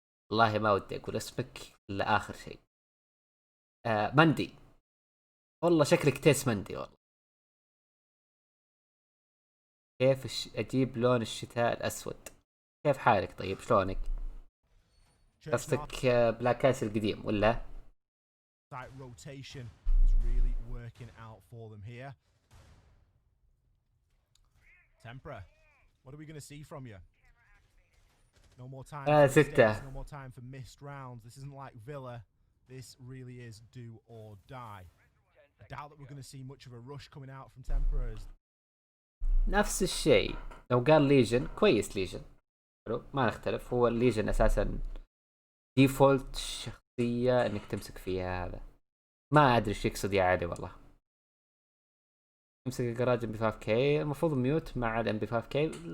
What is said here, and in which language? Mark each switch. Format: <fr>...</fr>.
<ar>والله ما ودي اقول اسمك الا اخر شيء. مندي، والله شكلك تيس مندي والله. كيف اجيب لون الشتاء الاسود؟ كيف حالك طيب؟ شلونك؟ قصدك بلاك ايس القديم ولا؟</ar> <en>rotation is really working out for them here. Tempra, what are we going to see from you? No more time for mistakes, no more time for missed rounds. This isn't like Villa. This really is do or die. I doubt that we're going to see much of a rush coming out from Tempra.</en> <ar>نفس الشيء لو قال ليجن كويس، ليجن حلو ما نختلف. هو الليجن اساسا ديفولت شخصية انك تمسك فيها، هذا ما ادري ايش يقصد يا علي والله. امسك الجراج ام بي 5 كي، المفروض ميوت مع الام بي 5 كي.</ar>